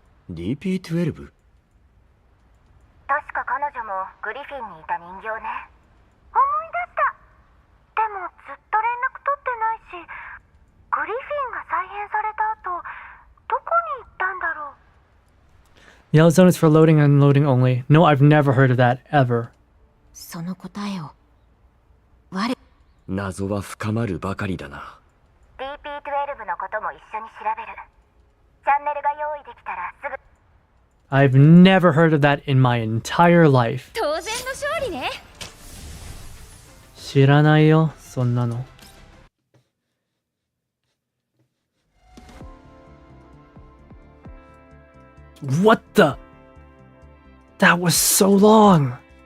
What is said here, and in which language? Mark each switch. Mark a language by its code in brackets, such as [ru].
[ja] DP12？確か彼女もグリフィンにいた人形ね。思い出した。でもずっと連絡取ってないし、グリフィンが再編された後、どこに行ったんだろう。 [en] Yellow zone is for loading and unloading only. No, I've never heard of that, ever. [ja] その答えを謎は深まるばかりだな。 DP12 のことも一緒に調べる。チャンネルが用意でき [en] I've never heard of that in my entire life. [ja] 当然の勝利ね。知らないよ、そんなの。 [en] What the? That was so long.